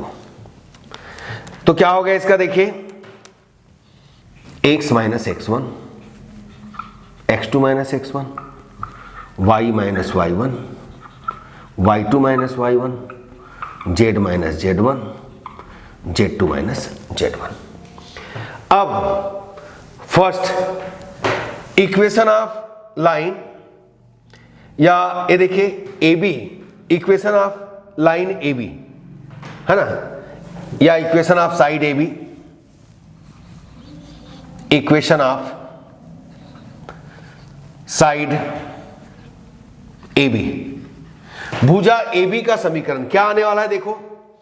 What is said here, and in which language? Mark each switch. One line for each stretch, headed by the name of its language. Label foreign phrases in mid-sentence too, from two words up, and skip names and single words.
Hindi: तो क्या हो गया इसका, देखिए x माइनस x1, x2 माइनस x1, y माइनस y1, y2 माइनस y1, z माइनस z1, z2 माइनस z1। अब
English: first equation of line,
Hindi: या ये देखिए AB,
English: equation of line AB
Hindi: है ना, या
English: equation of side AB, equation of side AB,
Hindi: भुजा AB का समीकरण क्या आने वाला है।